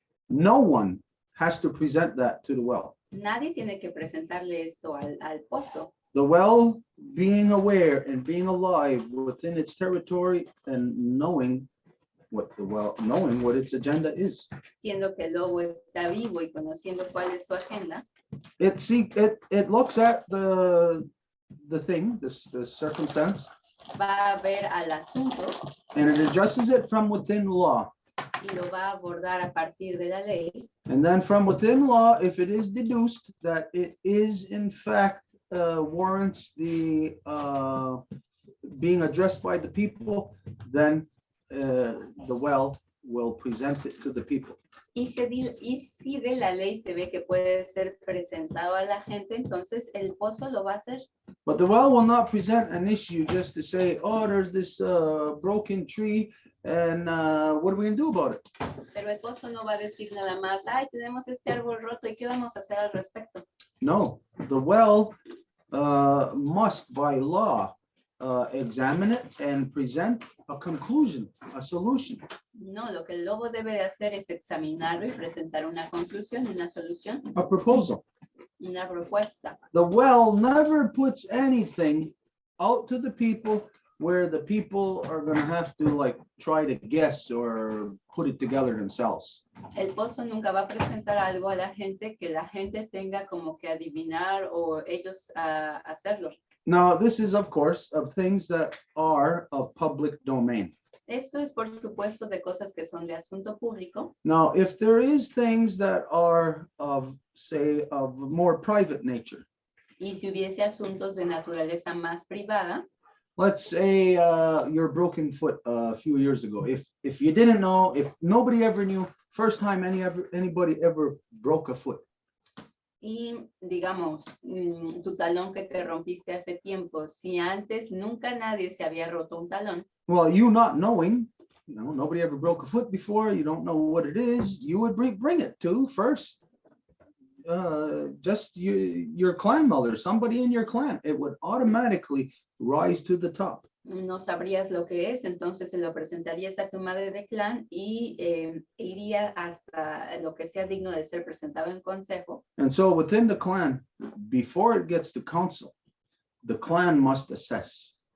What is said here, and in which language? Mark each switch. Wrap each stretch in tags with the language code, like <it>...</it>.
<en>No one has to present that to the well.</en> <es>Nadie tiene que presentarle esto al pozo.</es> <en>The well being aware and being alive within its territory and knowing what the well, knowing what its agenda is.</en> <es>Siendo que el lobo está vivo y conociendo cuál es su agenda,</es> <en>It looks at the thing, the circumstance,</en> <es>va a ver al asunto</es> <en>and it addresses it from within law.</en> <es>y lo va a abordar a partir de la ley.</es> <en>And then from within law, if it is deduced that it is in fact warrants the being addressed by the people, then the well will present it to the people.</en> <es>Y si de la ley se ve que puede ser presentado a la gente, entonces el pozo lo va a hacer.</es> <en>But the well will not present an issue just to say, oh, there's this broken tree, and what are we gonna do about it?</en> <es>Pero el pozo no va a decir nada más, ay, tenemos este árbol roto y qué vamos a hacer al respecto.</es> <en>No, the well must by law examine it and present a conclusion, a solution.</en> <es>No, lo que el lobo debe de hacer es examinarlo y presentar una conclusión, una solución,</es> <en>A proposal.</en> <es>una propuesta.</es> <en>The well never puts anything out to the people where the people are gonna have to like try to guess or put it together themselves.</en> <es>El pozo nunca va a presentar algo a la gente que la gente tenga como que adivinar o ellos hacerlo.</es> <en>Now, this is of course of things that are of public domain.</en> <es>Esto es por supuesto de cosas que son de asunto público.</es> <en>Now, if there is things that are of, say, of more private nature,</en> <es>Y si hubiese asuntos de naturaleza más privada,</es> <en>let's say your broken foot a few years ago. If you didn't know, if nobody ever knew, first time anybody ever broke a foot.</en> <es>y digamos, tu talón que te rompiste hace tiempo, si antes nunca nadie se había roto un talón,</es> <en>Well, you not knowing, you know, nobody ever broke a foot before, you don't know what it is, you would bring it to first. Just your clan mother, somebody in your clan, it would automatically rise to the top.</en> <es>no sabrías lo que es, entonces se lo presentarías a tu madre de clan y iría hasta lo que sea digno de ser presentado en consejo.</es> <en>And so within the clan, before it gets to council, the clan must assess.</en>